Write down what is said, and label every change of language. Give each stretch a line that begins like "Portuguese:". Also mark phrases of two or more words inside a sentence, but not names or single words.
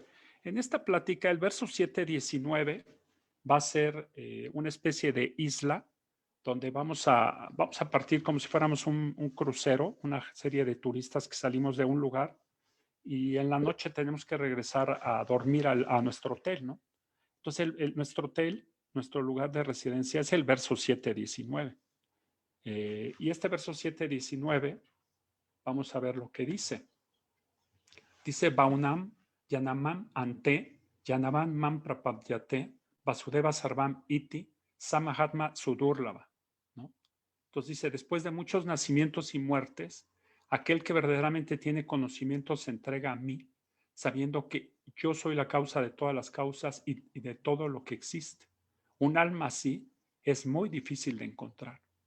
Spanish: En esta plática, el verso 7:19 va a ser una especie de isla donde vamos a partir como si fuéramos un crucero, una serie de turistas que salimos de un lugar y en la noche tenemos que regresar a dormir a nuestro hotel, ¿no? Entonces, nuestro hotel, nuestro lugar de residencia es el verso 7:19. Y este verso 7:19, vamos a ver lo que dice. Dice,
Sanskrit: Baunam, Yanamam, Ante, Yanavan Mam Prapadyate, Vasudeva Sarvam Iti, Samahatma Sudurlava,
Spanish: ¿no? Entonces dice, después de muchos nacimientos y muertes, aquel que verdaderamente tiene conocimiento se entrega a mí, sabiendo que yo soy la causa de todas las causas y de todo lo que existe. Un alma así es muy difícil de encontrar.